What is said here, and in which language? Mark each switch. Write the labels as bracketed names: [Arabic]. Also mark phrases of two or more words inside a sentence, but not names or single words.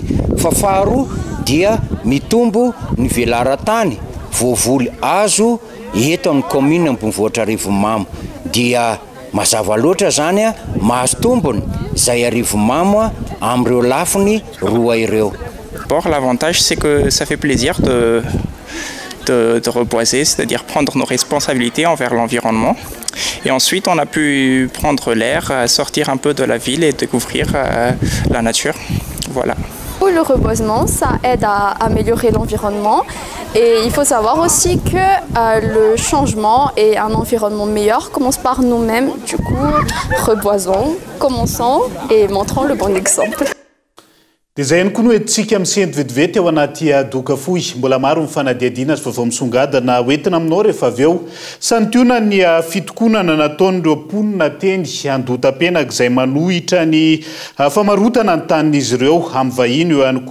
[Malagasy] Fa faharoa dia mitombo ny velaran-tany voavoly azo eto amin'ny commune ambonivohitra Arivomamo. Dia mazava loatra zany mahazo tombony zay Arivomamo am'ireo lafiny roa ireo. [French] D'abord, l'avantage c'est que ça fait plaisir de reboiser, c'est-à-dire prendre nos responsabilités envers l'environnement. Et ensuite, on a pu prendre l'air, sortir un peu de la ville et découvrir la nature. Voilà. Le reboisement, ça aide à améliorer l'environnement. Et il faut savoir aussi que le changement et un environnement meilleur commence par nous-mêmes. Du coup, reboisons, commençons et montrons le bon exemple. [Malagasy] Dia zay ihany koa no hoentsika misendy vetivety ao anaty doka fohy mbola maro mifanadiadiana azy vao misongadana hoentina aminao rehefa avy eo santiona ny fitokonana nataon'ireo mponina teny andotam-penaka izay manohitra ny famarotana ny tanin'izy ireo amin'ny vahiny eo ihany